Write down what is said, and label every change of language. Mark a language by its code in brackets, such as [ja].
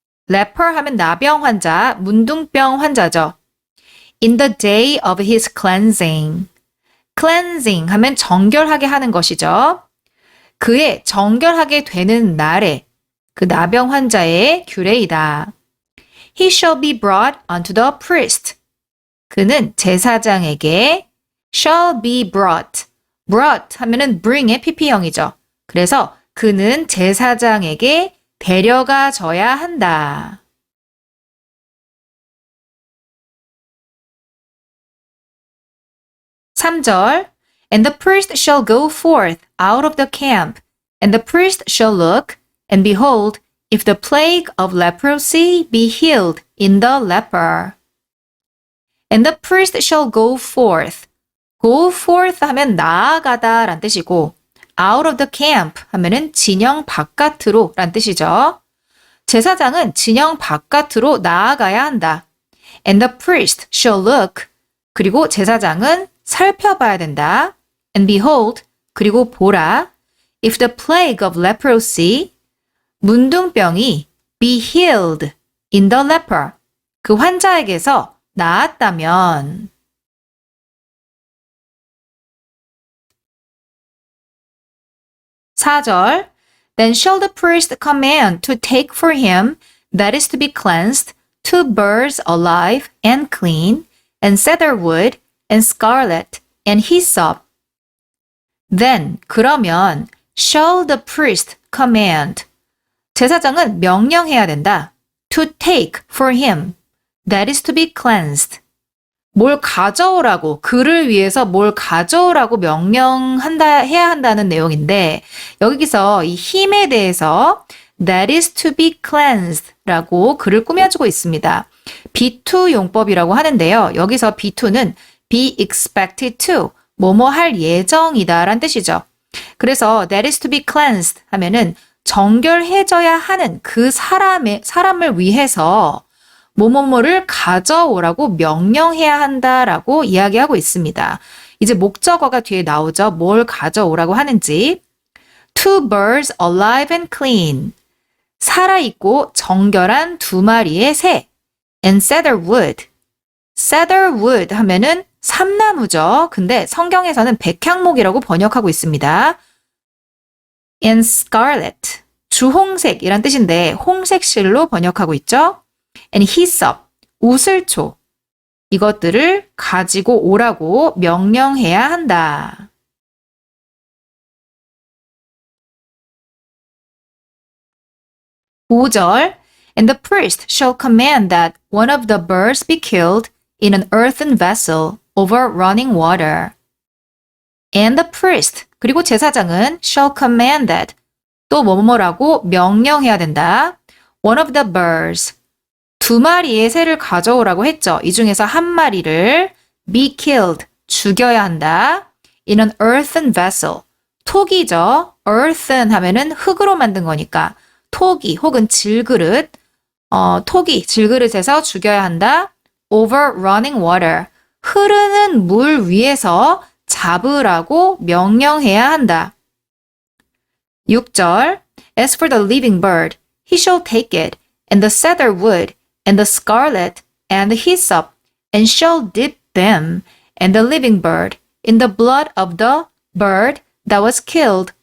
[ko] leper 하면 나병 환자, 문둥병 환자죠. [en] In the day of his cleansing. [ko] cleansing 하면 정결하게 하는 것이죠. 그의 정결하게 되는 날에 그 나병 환자의 규례이다. [en] He shall be brought unto the priest. [ko] 그는 제사장에게 [en] shall be brought. [ko] brought 하면은 bring의 pp형이죠. 그래서 그는 제사장에게 데려가져야 한다. [en] (3절) And the priest shall go forth out of the camp, and the priest shall look, and behold, if the plague of leprosy be healed in the leper. And the priest shall go forth. [ko] go forth 하면 나아가다 란 뜻이고 [en] out of the camp [ko] 하면은 진영 바깥으로 란 뜻이죠. 제사장은 진영 바깥으로 나아가야 한다. [en] And the priest shall look. [ko] 그리고 제사장은 살펴봐야 된다. [en] And behold. [ko] 그리고 보라. [en] If the plague of leprosy [ko] 문둥병이 [en] be healed in the leper. [ko] 그 환자에게서 나았다면 [en] 4절 Then shall the priest command to take for him that is to be cleansed 2 birds alive and clean and cedar wood and scarlet and hyssop. Then [ko] 그러면 [en] shall the priest command [ko] 제사장은 명령해야 된다. [en] To take for him that is to be cleansed. [ko] 뭘 가져오라고, 그를 위해서 뭘 가져오라고 해야 한다는 내용인데, 여기서 이 힘에 대해서 [en] that is to be cleansed [ko] 라고 글을 꾸며주고 있습니다. be2 용법이라고 하는데요. 여기서 be2는 [en] be expected to, [ko] 뭐뭐 할 예정이다 란 뜻이죠. 그래서 [en] that is to be cleansed [ko] 하면은 정결해져야 하는 그 사람을 위해서 뭐뭐뭐를 가져오라고 명령해야 한다라고 이야기하고 있습니다. 이제 목적어가 뒤에 나오죠. 뭘 가져오라고 하는지. [en] 2 birds alive and clean. [ko] 살아있고 정결한 2마리의 새. [en] And cedar wood. [ko] cedar wood 하면은 삼나무죠. 근데 성경에서는 백향목이라고 번역하고 있습니다. [en] And scarlet. [ko] 주홍색이란 뜻인데 홍색실로 번역하고 있죠. [en] And hyssop, 우슬초. [ko] 이것들을 가지고 오라고 명령해야 한다. [en] (5절) And the priest shall command that one of the birds be killed in an earthen vessel over running water. And the priest, [ko] 그리고 제사장은 [en] shall command that, [ko] 또 뭐뭐라고 명령해야 된다. [en] One of the birds, [ko] 2마리의 새를 가져오라고 했죠. 이 중에서 1마리를 [en] be killed, [ko] 죽여야 한다. [en] In an earthen vessel, [ko] 톡이죠. earthen 하면은 흙으로 만든 거니까 톡이 혹은 질그릇, 톡이 질그릇에서 죽여야 한다. [en] Over running water, [ko] 흐르는 물 위에서 잡으라고 명령해야 한다. [en] 6절 As for the living bird, he shall take it, and the cedar wood, and the scarlet, and the hyssop, and shall dip them, and the living bird, in the blood of the bird that was killed